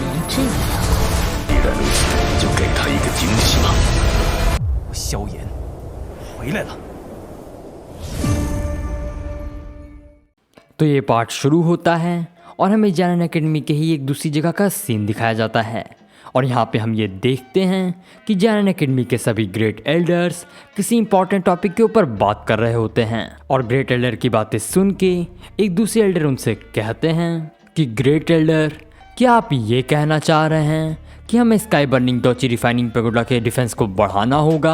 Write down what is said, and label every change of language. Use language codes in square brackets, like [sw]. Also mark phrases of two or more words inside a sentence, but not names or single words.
[zh] 这样，既然如此，就给他一个惊喜吧。萧炎回来了。 [hi] तो ये पार्ट शुरू होता है और हमें जैनन एकेडमी के ही एक दूसरी जगह का सीन दिखाया जाता है और यहाँ पे हम ये देखते हैं कि जैनन एकेडमी के सभी [en] great elders [hi] किसी [en] important topic [hi] के ऊपर बात कर रहे होते हैं और [en] great elder [hi] की बातें सुन के एक दूसरे एल्डर उनसे कहते हैं कि [en] great elder, [hi] क्या आप ये कहना चाह रहे हैं कि हमें स्काई बर्निंग डोची रिफाइनिंग पैगोडा के डिफेंस को बढ़ाना होगा?